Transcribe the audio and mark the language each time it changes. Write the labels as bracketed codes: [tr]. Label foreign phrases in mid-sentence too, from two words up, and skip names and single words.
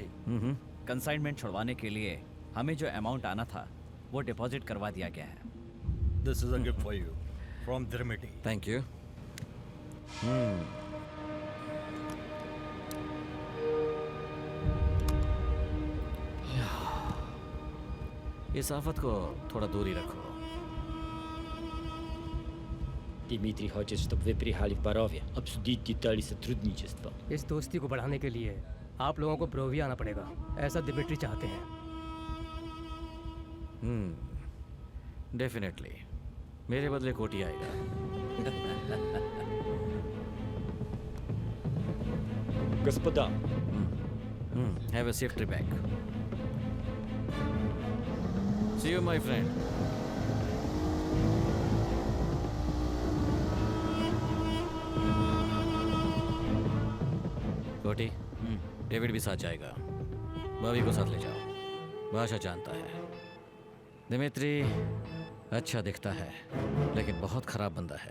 [hi] कंसाइनमेंट छुड़वाने के लिए हमें जो अमाउंट आना था वो डिपॉजिट करवा दिया गया है। [en] This is a gift for you from दिमित्री। Thank you. [hi] इस आफत को थोड़ा दूर ही रखो। [ru] Дмитрий хочет, чтобы вы приехали в Боровье, обсудить детали сотрудничества. [hi] इस दोस्ती को बढ़ाने के लिए आप लोगों को ब्रोविया आना पड़ेगा, ऐसा दिमित्री चाहते हैं। डेफिनेटली। मेरे बदले कोटी आएगा। [ru] Господа, [en] Have a safe trip back. See you, my friend. [hi] कोटी, डेविड भी साथ जाएगा। बॉबी को साथ ले जाओ, भाषा जानता है। दिमित्री अच्छा दिखता है, लेकिन बहुत खराब बंदा है।